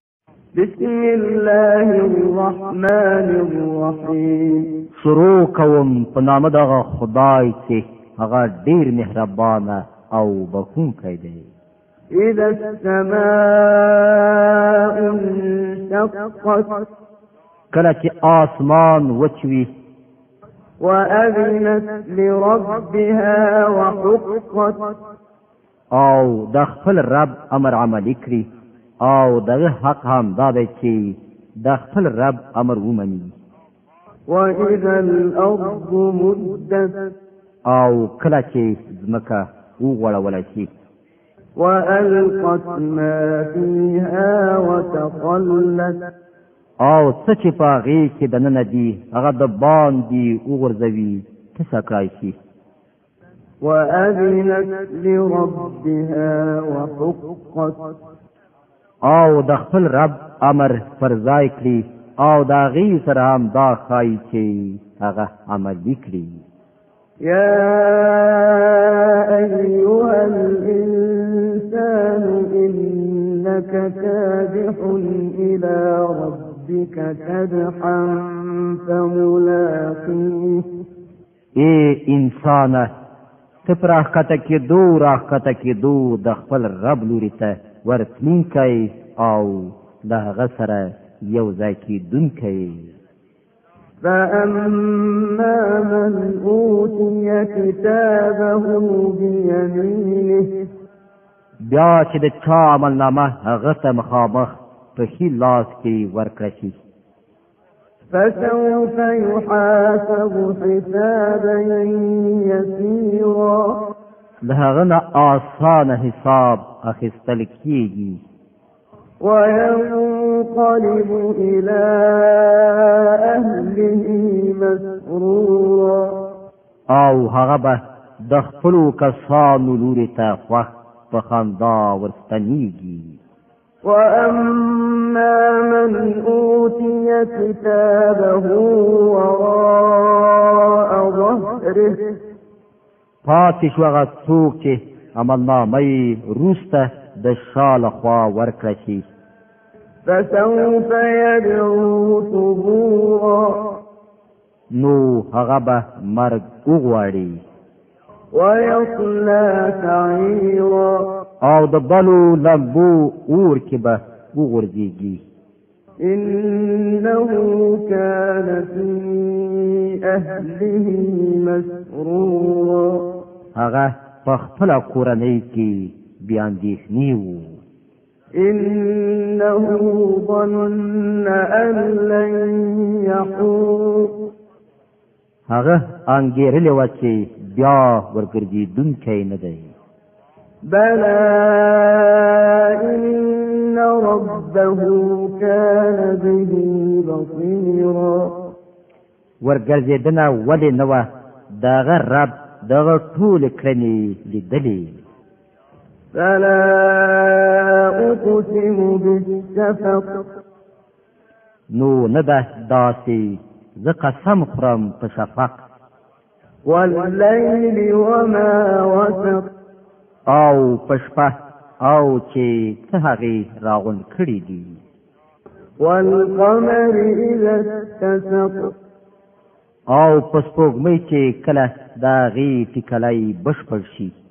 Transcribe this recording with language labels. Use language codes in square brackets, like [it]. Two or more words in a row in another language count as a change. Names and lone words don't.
[ar] بسم الله الرحمن الرحیم. [ps] شروع کوم په نام د خدای چې هغه ډیر مهربان او بخښونکی دی. [ar] اذا السماء انشقت، [ps] کله چې آسمان وچوي، [ar] وأذنت لربها وحقت، [ps] او د خپل رب امر عملی کړي، او دغه حق هم دا دی چې د خپل رب امر ومني. [ar] وإذا الأرض مدت، [ps] او کله چې ځمکه وغوړوله شي، [ar] وألقت ما فيها وتخلت، [ps] او څه چې په هغې کې دننه دي هغه د باندې وغورځوي، تسه کړای شي. [ar] وأذنت لربها وحقت، [ps] او د خپل رب امر پر ځای کړي، او د هغې سره هم دا ښایي چې هغه عملي کړي. [ar] يا أيها الإنسان إنك كادح إلى ربك كدحا فملاقيه. [ps] اے انسانه، ته پر راښکته کېدو د خپل رب لوري ته ورتلونکی او د هغه سره یو ځای کېدونکی. [ar] فأما من أوتي كتابه بيمينه، [ps] بیا چې د چا عملنامه هغه ته مخامخ په ښي لاس کې ورکړه شي، [ar] فسوف يحاسب حسابا يسيرا، [ps] د هغه نه آسانه حساب اخیستل کېږي، [ar] وينقلب إلى أهله مسرورا، [ps] او هغه به د خپلو کسانو لوري ته خوښ په خندا ورستنېږي. [ar] وأما من أوتي كتابه وراء ظهره، [ps] پاتې شو هغه څوک چې عملنامه یې وروسته د شا له خوا ورکړه شي، [ar] فسوف يدعو ثبورا، [ps] نو هغه به مرګ وغواړي، [ar] ويصلى سعيرا، [ps] او د بلو لمبو اور کې به وغورځېږي. [ar] إنه كان في أهله مسرورا، [ps] هغه په خپله کورنۍ کې بې اندېښنې وو. [ar] إنه ظن أن لن يحور، [ps] هغه انګېرلې وه چې بیا ورګرځېدونکی نه دی. [ar] بلى إن ربه كان به بصيرا، [ps] ورګرځېدنه ولې نه وه؟ دغه رب دغه ټولې کړنې لیدلې. [ar] فلا أقسم بالشفق، [ps] نو نه ده داسې، زه قسم خورم په شفق، [ar] والليل وما وسق، [ps] او په شپه او چې څه هغې راغونډ کړي دي، [ar] والقمر إذا اتسق، [ps] او په سپوږمۍ چې کله د هغې ټیکلی بشپړ شي.